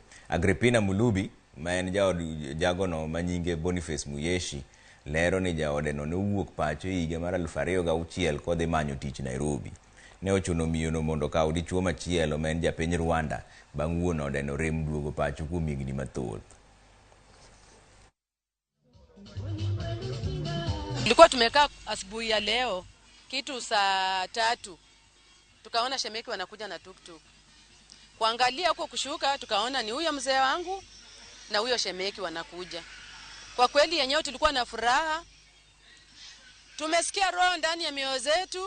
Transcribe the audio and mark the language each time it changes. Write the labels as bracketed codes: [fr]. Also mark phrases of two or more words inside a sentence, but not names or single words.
[luo] Agrippina Mulubi ma en jagono ma nyinge Boniface Muyeshi lero ni jaode no nowuok pacho higa mar 2006 kodhi manyo tich Nairobi. Ne ochuno miyono mondo kaw dichuo machielo ma en japiny Rwanda bang' wuon ode no rem duogo pacho kuom higni mathoth. [sw] Tulikuwa tumekaa asubuhi ya leo kitu saa 3. Tukaona shemeki wanakuja na tuktuk. Kuangalia huko kushuka tukaona ni huyo mzee wangu na huyo shemeki wanakuja. Kwa kweli yenyewe tulikuwa na furaha. Tumesikia roho ndani ya mioyo zetu.